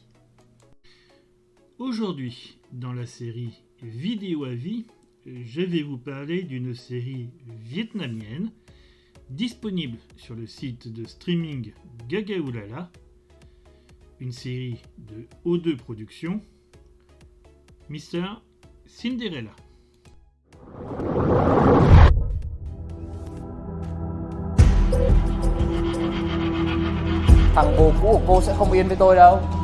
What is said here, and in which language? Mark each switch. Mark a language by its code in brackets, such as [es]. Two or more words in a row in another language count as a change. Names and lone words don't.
[fr] Aujourd'hui, dans la série Vidéo avis, je vais vous parler d'une série vietnamienne disponible sur le site de streaming Gagaoulala, une série de O2 Productions, Mr. Cinderella. [vi] Thằng bồ cũ của cô sẽ không yên với tôi đâu.